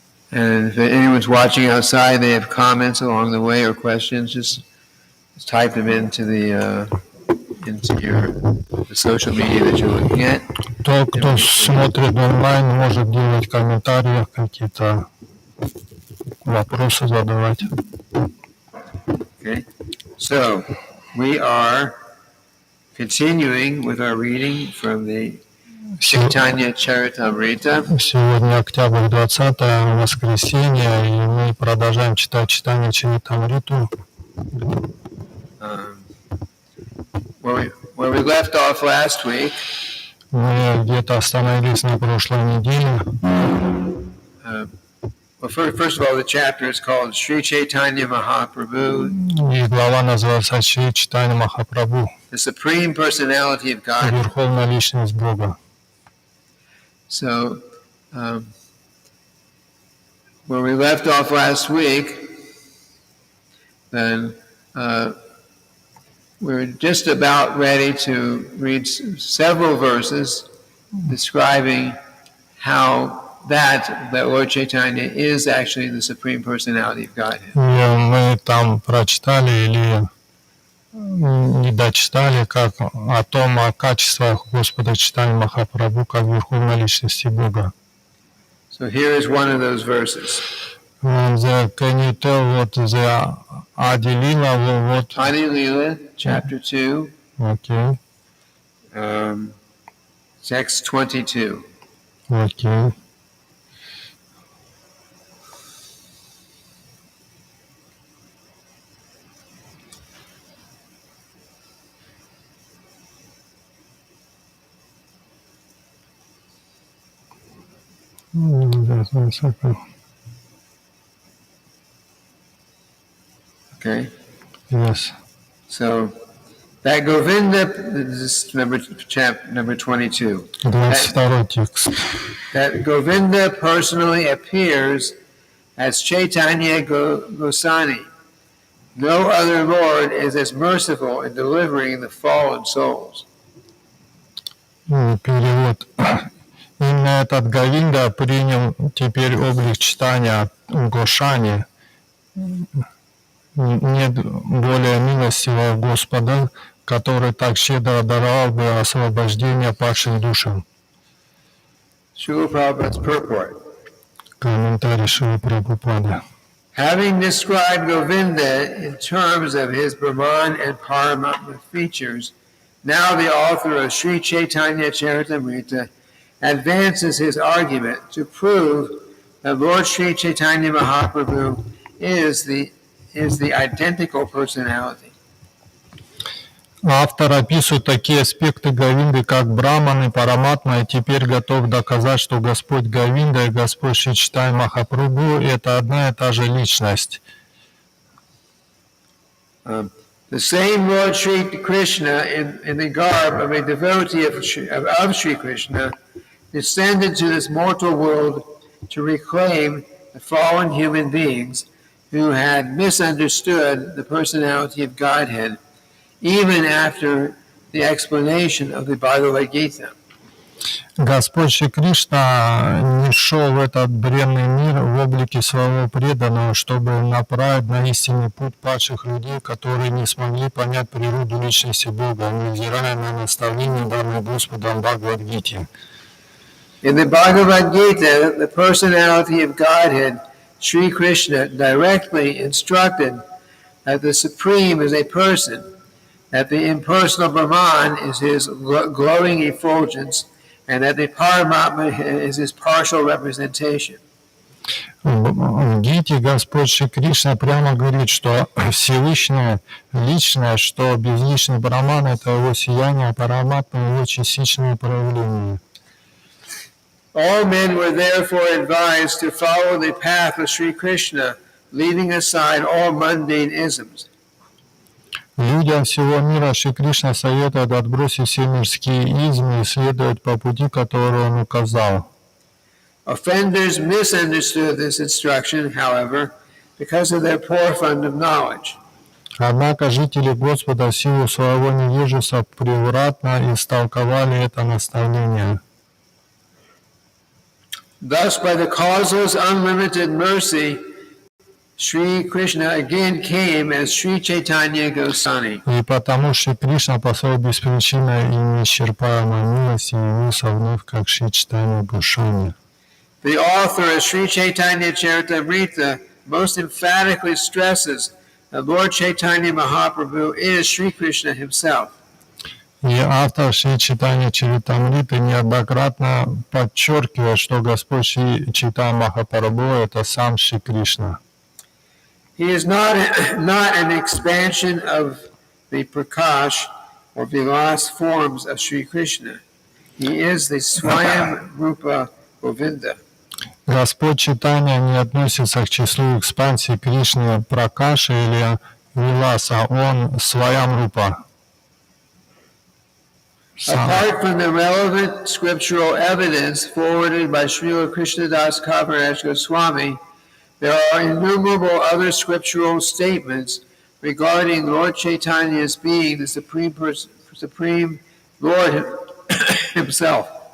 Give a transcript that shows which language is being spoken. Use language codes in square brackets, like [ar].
[en] And if anyone's watching outside, they have comments along the way or questions, just type them into the social media that you're looking at. [ru] Кто смотрит онлайн, может делать комментарии, какие-то вопросы задавать. [en] Okay, so we are continuing with our reading from the Caitanya-caritamrita. [ru] Сегодня октябрь 20 воскресенье, и мы продолжаем читать Чайтанья-чаритамриту. [en] Where we left off last week, [ru] мы где-то остановились на прошлой неделе. [en] Well, first of all, the chapter is called Sri Chaitanya Mahaprabhu. [ru] И глава называется Шри Чайтанья Махапрабху, [en] The Supreme Personality of God. [ru] Верховная Личность Бога. [en] So, where we left off last week, then we're just about ready to read several verses describing how that Lord Chaitanya is actually the Supreme Personality of Godhead. [ru] Мы там прочитали или не дочитали о том, о качествах Господа Чайтаньи Махапрабху как Верховной Личности Бога. [en] So here is one of those verses. Can you tell what the Adi-lila, what? Adi-lila, chapter 2, Okay, text 22. okay. Just 1 second. Okay, Yes. so that Govinda, this is number 22. [ru] 22 текст. [en] That Govinda personally appears as Chaitanya Gosani. No other Lord is as merciful in delivering the fallen souls. [ru] Перевод. Именно этот Говинда принял теперь облик читания Гошани. Нет более милостивого Господа, который так щедро даровал бы освобождение падшим душам. [en] Srila Prabhupada's purport. [ru] Комментарий Шрилы Прабхупады. [en] Having described Govinda in terms of his Brahman and Paramatma features, now the author of Sri Caitanya-caritamrita advances his argument to prove that Lord Sri Chaitanya Mahaprabhu is the identical personality. [ru] Автор описывает такие аспекты Говинды, как Браман и Параматма, и теперь готов доказать, что Господь Говинда и Господь Шри Чайтанья Махапрабху – это одна и та же личность. [en] The same Lord Sri Krishna, in the garb of a devotee of Sri Krishna, descended to this mortal world to reclaim the fallen human beings who had misunderstood the personality of Godhead, even after the explanation of the Bhagavad Gita. [ru] Господь Шри Кришна не шел в этот бренный мир в облике своего преданного, чтобы направить на истинный путь падших людей, которые не смогли понять природу личности Бога, невзирая на наставления, данные Господом в Бхагавад-гите. [en] In the Bhagavad Gita, the personality of Godhead, Sri Krishna, directly instructed that the Supreme is a person, that the impersonal Brahman is his glowing effulgence, and that the Paramatma is his partial representation. [ru] В Гите Господь Шри Кришна прямо говорит, что Всевышнее личное, что безличный Браман – это его сияние, а Параматма – его частичное проявление. [en] All men were therefore advised to follow the path of Sri Krishna, leaving aside all mundane isms. [ru] Людям всего мира Шри Кришна советует отбросить все мирские измы и следовать по пути, который он указал. [en] Offenders misunderstood this instruction, however, because of their poor fund of knowledge. [ru] Однако жители Господа в силу своего невежества превратно истолковали это наставление. [en] Thus, by the causeless unlimited mercy, Sri Krishna again came as Sri Chaitanya Gosani. [ru] И потому Шри Кришна по своей беспричинной и неисчерпаемой милости явился вновь как Шри Чайтанья Гошани. [en] The author of Sri Caitanya-caritamrita most emphatically stresses that Lord Chaitanya Mahaprabhu is Sri Krishna himself. [ru] И автор Шри Чайтанья-чаритамриты неоднократно подчеркивает, что Господь Шри Чайтанья Махапрабху – это сам Шри Кришна. [en] He is not an expansion of the Prakash or Vilas forms of Sri Krishna. He is the Swayam Rupa Govinda. [ru] Господь Чайтанья не относится к числу экспансий Кришны Пракаши или Виласа, он Сваям Рупа. [en] Apart from the relevant scriptural evidence forwarded by Srila Krishnadas Kaviraj Goswami, there are innumerable other scriptural statements regarding Lord Chaitanya's being the Supreme Lord himself.